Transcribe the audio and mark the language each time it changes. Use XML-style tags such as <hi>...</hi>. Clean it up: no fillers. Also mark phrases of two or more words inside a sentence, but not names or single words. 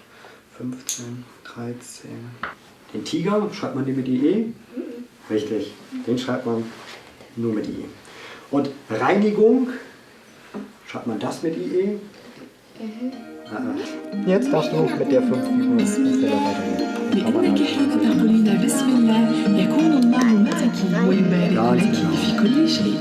<de>15, 13. Den Tiger schreibt man den mit IE? Richtig. Den schreibt man nur mit IE. Und Reinigung schreibt man das mit IE? Jetzt darfst du mit der 5 Figuren weitergehen.</de> <ar>بأنك حين تقولين بسم الله يكون الله معك ويبارك لك في كل شيء.</ar>